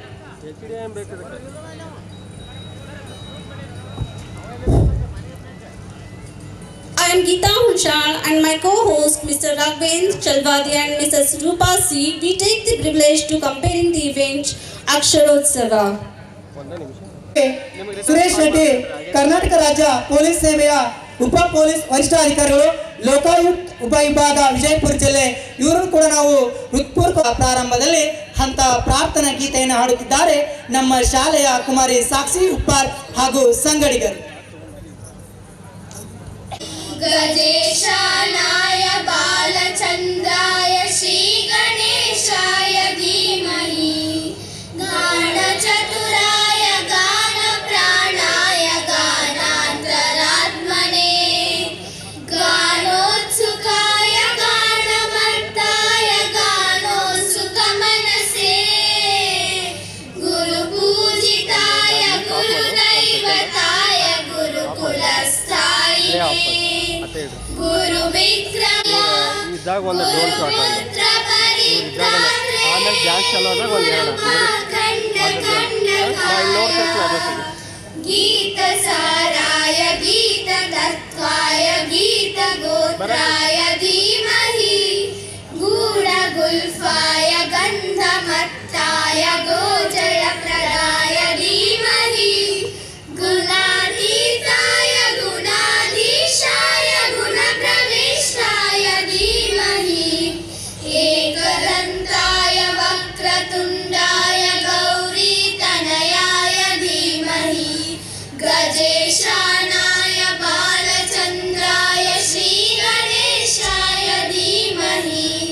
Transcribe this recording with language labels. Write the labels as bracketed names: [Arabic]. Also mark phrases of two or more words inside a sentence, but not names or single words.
[English] I am Geeta Hunshal and my co-host Mr. Raghvendra Chalwadi and Mrs. Rupa C. We take the privilege to comparing the event Aksharotsava. [Kannada] ಸುರೇಶ್ ರೆಡ್ಡಿ ಕರ್ನಾಟಕ ರಾಜ್ಯ ಪೊಲೀಸ್ ಸೇವೆಯ ಉಪ ಪೊಲೀಸ್ ವರಿಷ್ಠಾಧಿಕಾರಿಗಳು ಲೋಕಾಯುಕ್ತ ಉಪವಿಭಾಗ ವಿಜಯಪುರ ಜಿಲ್ಲೆ ಇವರು ಕೂಡ ನಾವು ಹೃತ್ಪೂರ್ವಕ ಪ್ರಾರಂಭದಲ್ಲಿ ಅಂತ ಪ್ರಾರ್ಥನಾ ಗೀತೆಯನ್ನು ಹಾಡುತ್ತಿದ್ದಾರೆ ನಮ್ಮ ಶಾಲೆಯ ಕುಮಾರಿ ಸಾಕ್ಷಿ ಉಪ್ಪಾರ್ ಹಾಗೂ ಸಂಗಡಿಗರು. [Sanskrit] गजेशानाय बालचन्द्राय श्रीगणेशाय धीमहि गानचतुराय गानप्राणाय गानान्तरात्मने गानोत्सुकाय गानमत्ताय गानोत्सुकमनसे गुरुपूजिताय गुरुदैवताय गुरुकुलस्थायिने गुरु विक्रम [Kannada] ಇದ್ದಾಗ ಒಂದು [English] drone shot [Kannada] ಆಮೇಲೆ ಡ್ಯಾನ್ಸ್ ಚಲೋದಾಗ ಒಂದು ಎರಡು [Sanskrit] गीत साराय गीत तत्वाय गीत गोत्राय धीमहि गूढ गुल्फाय गन्धमत्ताय गोजयप्रदाय धीमहि गुणातीताय गुणाधीशाय गुणप्रविष्टाय धीमहि एकदन्ताय वक्रतुण्डाय गौरीतनयाय धीमहि गजेशानाय बालचन्द्राय श्रीगणेशाय धीमहि